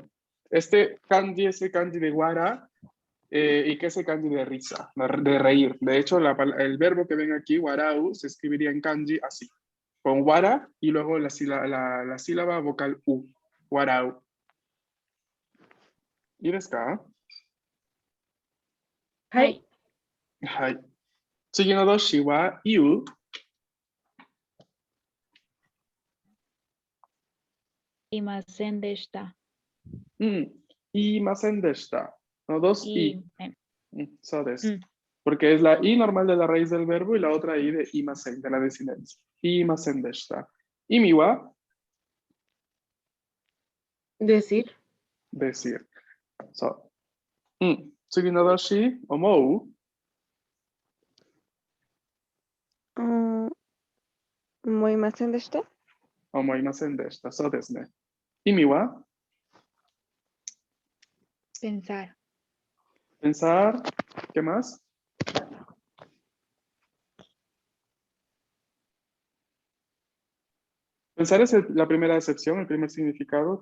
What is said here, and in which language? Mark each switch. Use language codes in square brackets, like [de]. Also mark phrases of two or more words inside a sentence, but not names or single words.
[es] Este kanji es el kanji de wara y que es el kanji de risa, de reír. De hecho, el verbo que ven aquí, warau, se escribiría en kanji así. Con wara y luego la sílaba vocal u. [ja] Warau. ¿Y ですか? はい。はい。次の動詞は、言う。いませんでした. 言いませんでした。 [es] No, dos i. [ja] そうです. [es] Porque es la i normal de la raíz del verbo y la otra i de imasen, de la desinencia. [ja] いませんでした. 意味は [es] Decir. decir. [ja] So, 次の動詞、思う. 思いませんでした。思いませんでした. そうですね。意味は [es] Pensar. pensar. ¿Qué más? Pensar es la primera acepción, el primer significado.